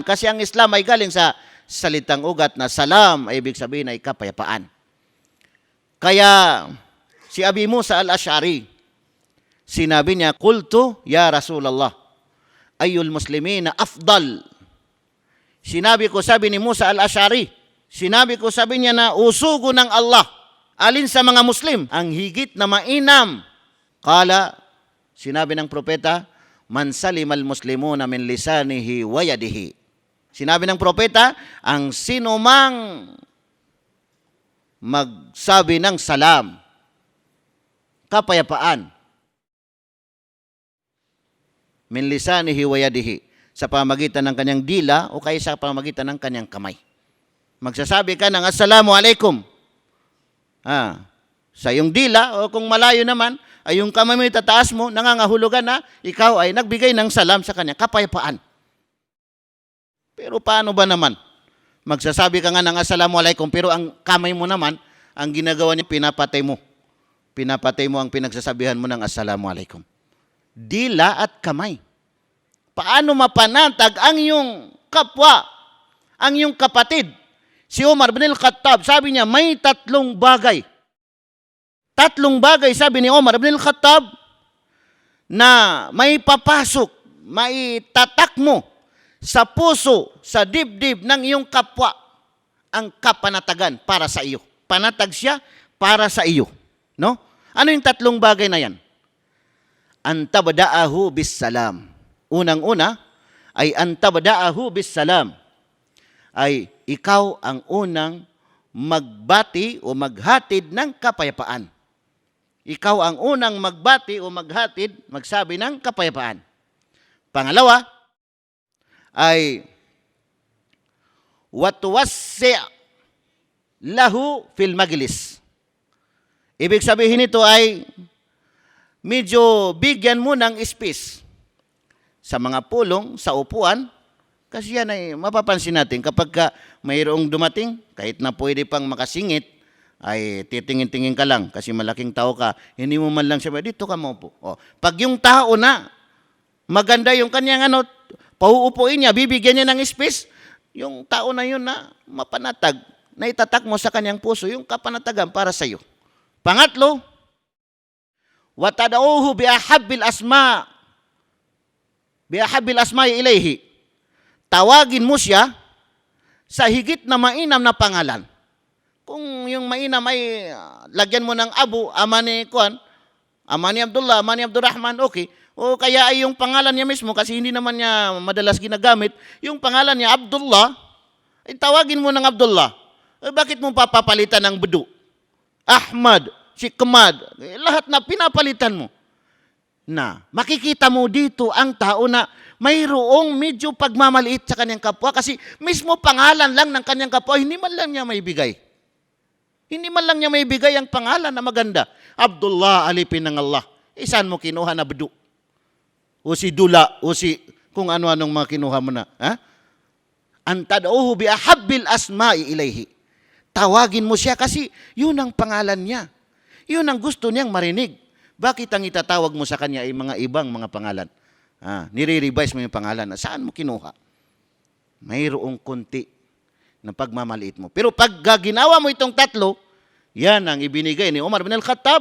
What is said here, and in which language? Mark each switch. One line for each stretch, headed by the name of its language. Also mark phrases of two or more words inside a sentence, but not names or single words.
Filipino: Kasi ang Islam ay galing sa salitang ugat na salam, ay ibig sabihin ay kapayapaan. Kaya si Abi Musa al-Ash'ari, sinabi niya,
Arabic: قلت يا رسول الله أي المسلمين أفضل.
Filipino: Sinabi ko, sabi ni Musa al-Ash'ari, sabi niya na usugo ng Allah, alin sa mga Muslim ang higit na mainam?
Arabic: قال,
Filipino: sinabi ng propeta,
Arabic: من سلم المسلمون من لسانه ويده.
Filipino: Sinabi ng propeta, ang sinumang magsabi ng salam, kapayapaan,
Arabic: من لسانه ويده,
Filipino: sa pamagitan ng kanyang dila o kaya sa pamagitan ng kanyang kamay. Magsasabi ka ng
Arabic: السلام عليكم.
Filipino: Sa iyong dila, o kung malayo naman, ay yung kamay mo itataas mo, nangangahulugan na ikaw ay nagbigay ng salam sa kanya, kapayapaan. Pero paano ba naman? Magsasabi ka nga ng
Arabic: السلام عليكم,
Filipino: pero ang kamay mo naman, ang ginagawa niya, pinapatay mo. Pinapatay mo ang pinagsasabihan mo ng
Arabic: السلام عليكم.
Filipino: Dila at kamay. Paano mapanatag ang iyong kapwa, ang iyong kapatid? Si Omar bin al-Khattab, sabi niya, may tatlong bagay. Tatlong bagay, sabi ni Omar bin al-Khattab, na may papasok, maitatak mo sa puso, sa dibdib ng iyong kapwa ang kapanatagan para sa iyo. Panatag siya para sa iyo. No? Ano yung tatlong bagay na yan?
Arabic: أن تبدأه بالسلام.
Filipino: Unang-una ay
Arabic: أن تبدأه بالسلام.
Filipino: Ay ikaw ang unang magbati o maghatid ng kapayapaan. Ikaw ang unang magbati o maghatid, magsabi ng kapayapaan. Pangalawa ay
Arabic: وتوسع له في المجلس.
Filipino: Ibig sabihin nito ay medyo bigyan mo ng space sa mga pulong, sa upuan, kasi yan ay mapapansin natin kapag mayroong dumating, kahit na pwede pang makasingit, ay titingin-tingin ka lang kasi malaking tao ka, hindi mo man lang sabi, dito ka maupo. O, pag yung tao na, maganda yung kanyang pauupuin niya, bibigyan niya ng space, yung tao na yun na mapanatag, na itatak mo sa kanyang puso, yung kapanatagan para sa iyo. Pangatlo,
Arabic: وتدعوه بأحب الأسماء إليه.
Filipino: Tawagin mo siya sa higit na mainam na pangalan. Kung yung mainam ay lagyan mo ng Abu, ama ni Abdullah, ama ni Abdurrahman, okay. O kaya ay yung pangalan niya mismo, kasi hindi naman niya madalas ginagamit, yung pangalan niya Abdullah, ay tawagin mo ng Abdullah. Bakit mo papapalitan ng Budu? Ahmad, Shikmad, lahat na pinapalitan mo. Na makikita mo dito ang tao na mayroong medyo pagmamaliit sa kanyang kapwa kasi mismo pangalan lang ng kanyang kapwa, hindi man lang niya maibigay. Hindi man lang niya maibigay ang pangalan na maganda. Abdullah, alipin ng Allah. Saan mo kinuha na Budu? O si Dula, o si kung ano-anong mga kinuha mo na. Ha?
Arabic: وتدعوه بأحب الأسماء إليه.
Filipino: Tawagin mo siya kasi yun ang pangalan niya. Yun ang gusto niyang marinig. Bakit ang itatawag mo sa kanya ay mga ibang mga pangalan? Nire-revise mo yung pangalan. Saan mo kinuha? Mayroong kunti na pagmamaliit mo. Pero pag ginawa mo itong tatlo, yan ang ibinigay ni Umar bin Al-Khattab.